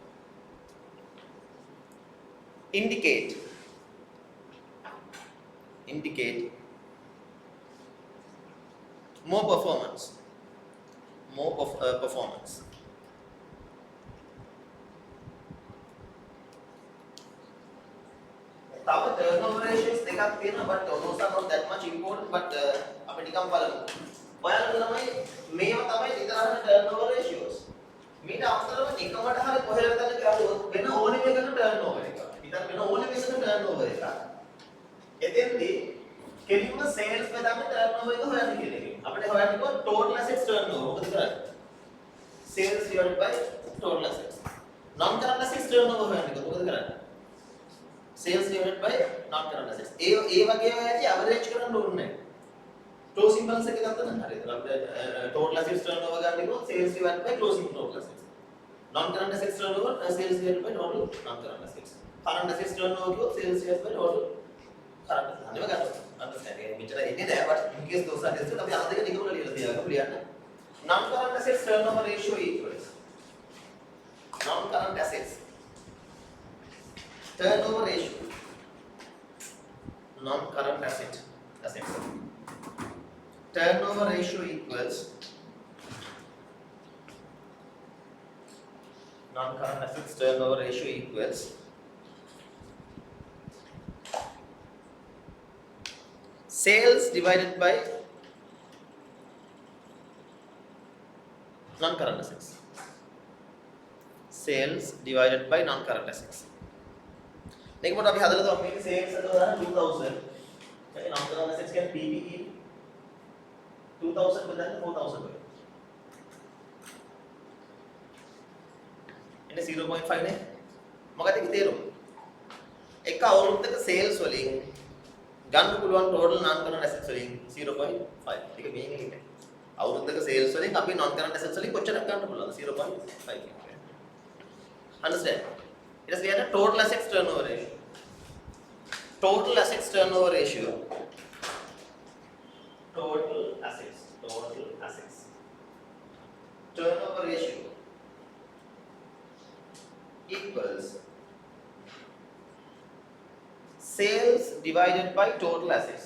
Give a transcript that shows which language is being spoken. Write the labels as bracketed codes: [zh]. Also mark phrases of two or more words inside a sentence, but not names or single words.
[en] Indicate more performance. [si] තව [en] turnover ratios [si] දෙකක් තියෙනවා [en] but those are not that much important but [si] අපි නිකන් බලමු. ඔයාලට තමයි මේවා තමයි ඉතරහන [en] turnover ratios. [si] මීට අමතරව නිකමට හරි කොහෙලද ගන්න ගියොත් වෙන ඕනෙම එකක turnover එක. ඉතින් වෙන ඕනෙම එකක turnover එක. එතෙන්දී කෙලින්ම sales බෙදන්න turnover එක හොයන්න කියන එක. අපිට හොයන්න කිව්වොත් [en] total assets turnover. [si] මොකද කරන්නේ? [en] Sales divided by total assets. Non current assets turnover [si] හොයන්න කිව්වොත් මොකද කරන්නේ? [en] Sales divided by non current assets. [si] ඒ වගේ ඇති average කරන්න ඕනේ නැහැ. [en] Closing balance [si] එක ගත්තම හරියට. අපිට [en] total assets turnover [si] ගන්න කිව්වොත් [en] sales divided by closing total assets. Non current assets turnover sales divided by total non current assets. Current assets turnover කිව්වොත් sales divided by total current assets. [si] අනිවා ගන්න. understand එක මෙච්චර එන්නේ නැහැ [en] but in case those are tested [si] අපි අර දෙක නිකම්ම ලියලා තියාගමු ලියන්න. [en] Non current assets turnover ratio equals non current assets turnover ratio non current assets turnover ratio equals non current assets turnover ratio equals sales divided by non current assets. Sales divided by non current assets. [si] මේක පොඩ්ඩක් අපි හදලා බලමු. මේක sales එක උදාහරණ 2000. ඒ [en] non current assets [si] කියන්නේ PBE 2000 බෙදන්න 4000 වෙයි. එන්නේ 0.5 නේ. මොකද ඒක තේරුම? එක අවුරුද්දක sales වලින් ගන්න පුළුවන් [en] total non current assets [si] වලින් 0.5. ඒක මේක එක. අවුරුද්දක sales වලින් අපි [en] non current assets [si] වලින් කොච්චරක් ගන්න පුළුවන්ද? 0.5. [en] Understand? It is the total assets turnover ratio. Total assets turnover ratio. Total assets turnover ratio equals sales divided by total assets.